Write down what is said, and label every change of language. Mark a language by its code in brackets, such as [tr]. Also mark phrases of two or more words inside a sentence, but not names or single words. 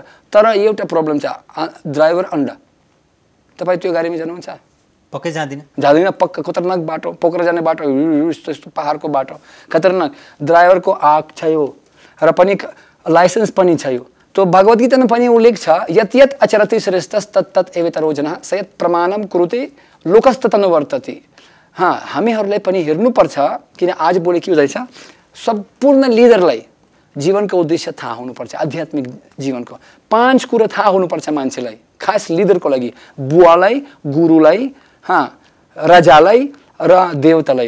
[ne] तर एउटा प्रब्लम छ, ड्राइभर अन्डा। तपाईँ त्यो गाडीमा जानुहुन्छ? पक्कै जाँदैन पक्का खतरनाक बाटो, पोखरा जाने बाटो यस्तो यस्तो पहाडको बाटो खतरनाक। ड्राइभरको आँख छ यो र पनि लाइसेन्स पनि छ यो। तो भगवद गीतामा पनि उल्लेख छ, [sa] यत यत अचरति श्रेष्ठस् तत् तत् एव तरोजनः सयत् प्रमाणम कुरुते लोकस्ततनुवर्तति। [ne] हामीहरूलाई पनि हेर्नुपर्छ, किन आज बोले के हुँदैछ, सम्पूर्ण लिडरलाई जीवनको उद्देश्य थाहा हुनुपर्छ। आध्यात्मिक जीवनको 5 कुरा थाहा हुनुपर्छ मान्छेलाई, खास लिडरको लागि। बुवालाई, गुरुलाई, राजालाई र देवतालाई।